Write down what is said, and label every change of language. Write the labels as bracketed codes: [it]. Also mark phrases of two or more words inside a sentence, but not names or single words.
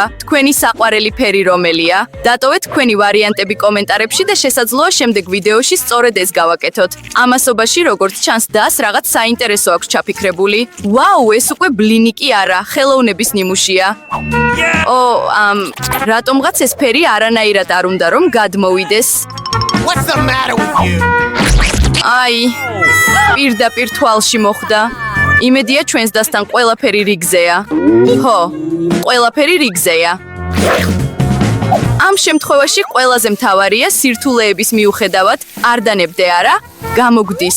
[ka] თქვენი საყვარელი ფერი რომელია? დატოვეთ თქვენი ვარიანტები კომენტარებში და შესაძლოა შემდეგ ვიდეოში სწორედ ეს გავაკეთოთ. ამასობაში როგორც ჩანს დას რაღაც საინტერესო აქვს ჩაფიქრებული. ვაუ, ეს უკვე ბლინი კი არა, ხელოვნების ნიმუშია. რატომღაც ეს ფერი არანაირად არ უნდა რომ გადმოვიდეს. [en] What's the matter with you? [ka] პირდაპირ თვალში მოხვდა. იმედია ჩვენს დასთან ყველაფერი რიგზეა. ყველაფერი რიგზეა. ამ შემთხვევაში ყველაზე მთავარია სირთულეების მიუხედავად არ დანებდე არა, გამოგვდის.